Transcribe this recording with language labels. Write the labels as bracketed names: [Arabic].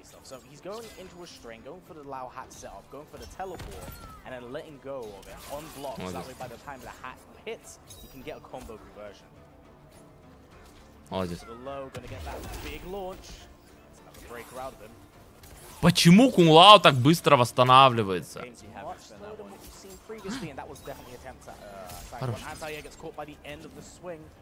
[English] So he's going into a string, going for the Lao hat setup, going for the teleport, and then letting go of it on blocks. That way, by the time the hat hits, you can get a combo conversion. [Russian] Молодец. [English] So the low gonna get that big launch. Let's have a breaker out of him. [Russian] Почему Кунг-Лао так быстро восстанавливается? [English] Game's much slower than what you've seen previously, and that was definitely attempt at when Anti-Air gets caught by the end of the swing.